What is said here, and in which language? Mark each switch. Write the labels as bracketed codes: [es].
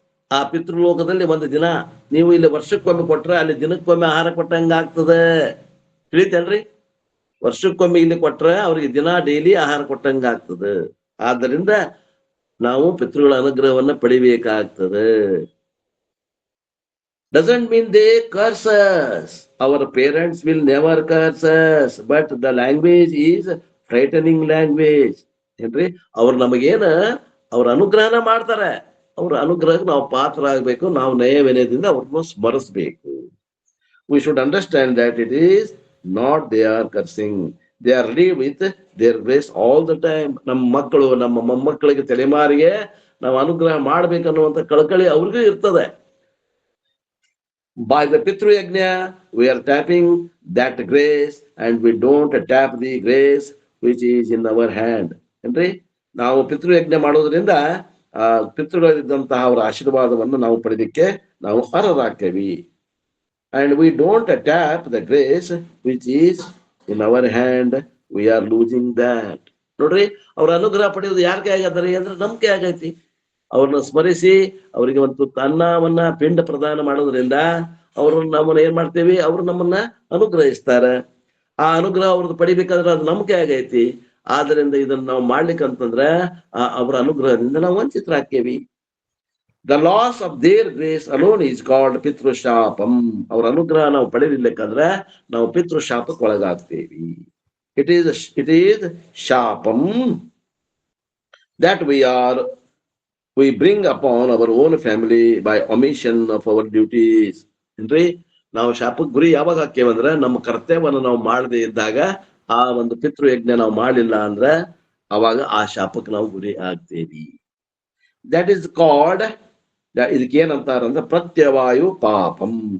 [kn] ಆ ಪಿತೃಲೋಕದಲ್ಲಿ ಒಂದು ದಿನ. ನೀವು ಇಲ್ಲಿ ವರ್ಷಕ್ಕೊಮ್ಮೆ ಕೊಟ್ರೆ ಅಲ್ಲಿ ದಿನಕ್ಕೊಮ್ಮೆ ಆಹಾರ ಕೊಟ್ಟಂಗ ಆಗ್ತದೆ. ತಿಳಿತೇನ್ರಿ? ವರ್ಷಕ್ಕೊಮ್ಮೆ ಇಲ್ಲಿ ಕೊಟ್ರೆ ಅವ್ರಿಗೆ ದಿನ ಡೈಲಿ ಆಹಾರ ಕೊಟ್ಟಂಗ ಆಗ್ತದೆ. ಆದ್ದರಿಂದ ನಾವು ಪಿತೃಗಳ ಅನುಗ್ರಹವನ್ನ ಪಡಿಬೇಕಾಗ್ತದೆ. [en] Doesn't mean they curse us. Our parents will never curse us, but the language is frightening language. [kn] ಏನ್ರಿ, ಅವ್ರು ನಮಗೇನ ಅವ್ರ ಅನುಗ್ರಹನ ಮಾಡ್ತಾರೆ, ಅವ್ರ ಅನುಗ್ರಹಕ್ಕೆ ನಾವು ಪಾತ್ರ ಆಗ್ಬೇಕು, ನಾವು ನಯ ವಿನಯದಿಂದ ಅವ್ರನ್ನ ಸ್ಮರಿಸ್ಬೇಕು. [en] We should understand that it is not they are cursing, they are ready with their grace all the time. [kn] ನಮ್ಮ ಮಕ್ಕಳು ನಮ್ಮ ಮೊಮ್ಮಕ್ಕಳಿಗೆ ತಲೆಮಾರಿಗೆ ನಾವು ಅನುಗ್ರಹ ಮಾಡ್ಬೇಕನ್ನುವಂತ ಕಳಕಳಿ ಅವ್ರಿಗೂ ಇರ್ತದೆ. [en] By the Pitru Yajna, we are tapping that grace and we don't tap the grace which is in our hand. [kn] ಏನ್ರಿ, ನಾವು ಪಿತೃ ಯಜ್ಞ ಮಾಡೋದ್ರಿಂದ ಆ ಪಿತೃಗಳಿದ್ದಂತಹ ಅವರ ಆಶೀರ್ವಾದವನ್ನು ನಾವು ಪಡೆದಕ್ಕೆ ನಾವು ಅರ್ಹರಾಗ್ತೇವಿ. [en] And we don't tap the grace which is in our hand, we are losing that. [kn] ನೋಡ್ರಿ, ಅವ್ರ ಅನುಗ್ರಹ ಪಡೆಯೋದು ಯಾರ ಕೈ ಆಗದ್ರಿ ಅಂದ್ರೆ ನಮ್ ಕೈ ಆಗೈತಿ. ಅವ್ರನ್ನ ಸ್ಮರಿಸಿ ಅವರಿಗೆ ಒಂದು ಅನ್ನವನ್ನ ಪಿಂಡ ಪ್ರದಾನ ಮಾಡೋದ್ರಿಂದ ಅವ್ರನ್ನ ನಮ್ಮನ್ನ ಏನ್ ಮಾಡ್ತೇವಿ, ಅವ್ರು ನಮ್ಮನ್ನ ಅನುಗ್ರಹಿಸ್ತಾರ. ಆ ಅನುಗ್ರಹ ಅವ್ರದ್ದು ಪಡಿಬೇಕಾದ್ರೆ ಅದು ನಮ್ ಕೈ ಆಗೈತಿ. ಆದ್ರಿಂದ ಇದನ್ನ ನಾವು ಮಾಡ್ಲಿಕ್ಕಂತಂದ್ರ ಅವರ ಅನುಗ್ರಹದಿಂದ ನಾವು ವಂಚಿತರಾಗ್ತೇವಿ. [en] The loss of their grace alone is called ಪಿತೃ ಶಾಪಂ. [kn] ಅವ್ರ ಅನುಗ್ರಹ ನಾವು ಪಡೆಯಲಿಕ್ಕಂದ್ರೆ ನಾವು ಪಿತೃ ಶಾಪಕ್ಕೆ ಒಳಗಾಗ್ತೇವಿ. [en] It is ಶಾಪಂ that we bring upon our own family by omission of our duties. [kn] ಏನ್ರಿ, ನಾವು ಶಾಪಕ್ಕೆ ಗುರಿ ಯಾವಾಗ ಹಾಕೇವಂದ್ರೆ ನಮ್ಮ ಕರ್ತವ್ಯವನ್ನು ನಾವು ಮಾಡದೇ ಇದ್ದಾಗ, ಆ ಒಂದು ಪಿತೃ ಯಜ್ಞ ನಾವು ಮಾಡಲಿಲ್ಲ ಅಂದ್ರೆ ಅವಾಗ ಆ ಶಾಪಕ್ಕೆ ನಾವು ಗುರಿ ಆಗ್ತೇವಿ. [en] that is called, [kn] ಇದಕ್ಕೆ ಏನಂತಾರಂದ್ರೆ ಪ್ರತ್ಯವಾಯು ಪಾಪಂ.